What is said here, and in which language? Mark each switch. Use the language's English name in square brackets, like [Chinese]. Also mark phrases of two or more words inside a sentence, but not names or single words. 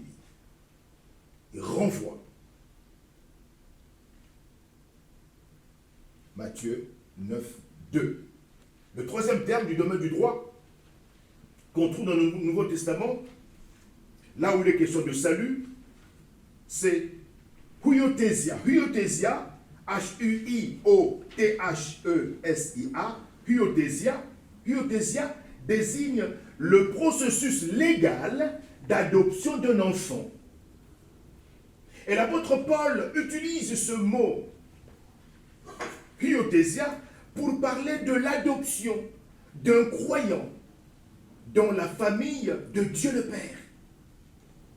[French] Il renvoie. Matthieu 9, 2. Le troisième terme du domaine du droit qu'on trouve dans le Nouveau Testament, là où il est question de salut, c'est huiothesia. Huiothesia, H-U-I-O-T-H-E-S-I-A, huiothesia. Huiothesia désigne le processus légal d'adoption d'un enfant. Et l'apôtre Paul utilise ce mot huiothesia pour parler de l'adoption d'un croyant dans la famille de Dieu le Père.